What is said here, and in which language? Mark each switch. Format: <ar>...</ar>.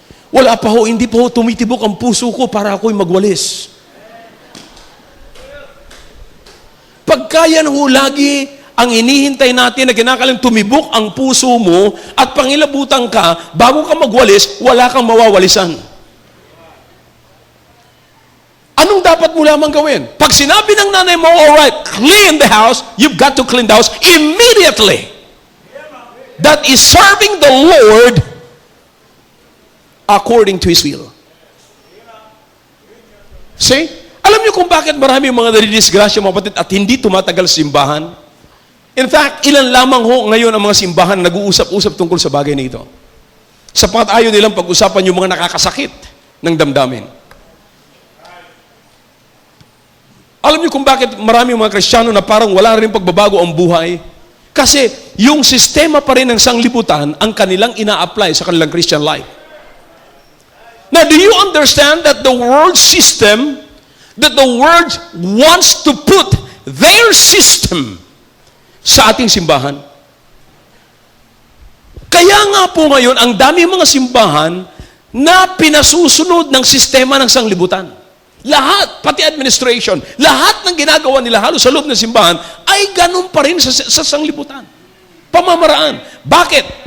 <tl>Wala pa hindi pa tumitibok ang puso ko para ako'y magwalis. Pagka yan lagi ang inihintay natin na kinakailangan tumibok ang puso mo at pangilabutan ka, bago ka magwalis, wala kang mawawalisan. Anong dapat mo lamang gawin? Pag sinabi ng nanay mo,</tl> <en>alright, clean the house, you've got to clean the house immediately. That is serving the Lord according to His will. See?</en> <tl>Alam niyo kung bakit marami mga nadidisgrasya, mga kapatid, at hindi tumatagal sa simbahan? In fact, ilan lamang ngayon ang mga simbahan na nag-uusap-usap tungkol sa bagay na ito. Sapat ayaw nilang pag-usapan yung mga nakakasakit ng damdamin. Alam niyo kung bakit marami mga Kristiyano na parang wala rin pagbabago ang buhay? Kasi yung sistema pa rin ng sanglibutan ang kanilang ina-apply sa kanilang Christian life.</tl> <en>Now, do you understand that the world system, that the world wants to put their system</en> <tl>sa ating simbahan? Kaya nga po ngayon, ang dami mga simbahan na pinasusunod ng sistema ng sanglibutan. Lahat, pati administration, lahat ng ginagawa nila halos sa loob ng simbahan ay ganun pa rin sa sanglibutan. Pamamaraan. Bakit?</tl>